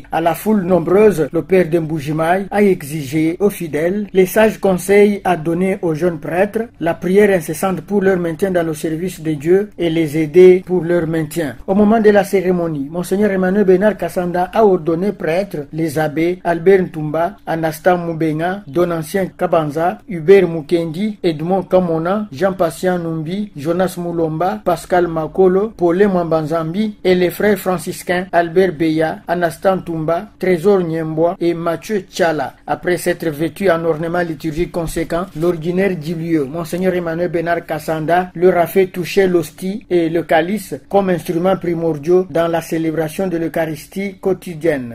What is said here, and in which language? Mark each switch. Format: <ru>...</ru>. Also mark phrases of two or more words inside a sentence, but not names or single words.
<fr>À la foule nombreuse, le père de Mbuji-Mayi a exigé aux fidèles les sages conseils à donner aux jeunes prêtres, la prière incessante pour leur maintien dans le service de Dieu et les aider pour leur maintien. Au moment de la cérémonie, Monseigneur Emmanuel Bernard Kassanda a ordonné prêtres les abbés Albert Ntumba, Anastan Mubenga, Donancien Kabanza, Hubert Mukendi, Edmond Kamona, Jean-Patient Numbi, Jonas Moulomba, Pascal Makolo, Paulin Mwambanzambi et les frères franciscains Albert Beya, Anastan Tumba, Trésor Niembois et Mathieu Tchala. Après s'être vêtus en ornement liturgique conséquent, l'ordinaire du lieu, Monseigneur Emmanuel Emmanuel Bernard Kassanda leur a fait toucher l'hostie et le calice comme instruments primordiaux dans la célébration de l'Eucharistie quotidienne.</fr>